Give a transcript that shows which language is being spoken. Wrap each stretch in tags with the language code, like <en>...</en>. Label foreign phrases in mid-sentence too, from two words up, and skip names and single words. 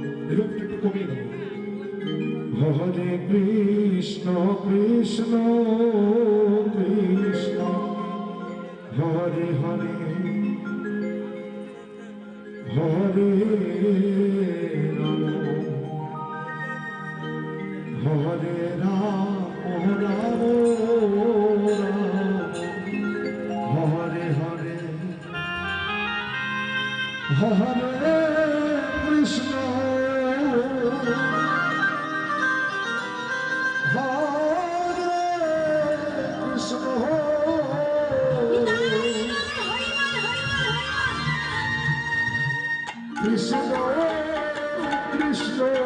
<bn>এরকম একটু কমিয়ে দাও।</bn> <sa>হরে কৃষ্ণ কৃষ্ণ কৃষ্ণ হরে হরে হরে রাম হরে রাম রাম রাম হরে হরে হরে কৃষ্ণ Krishna Krishna</sa>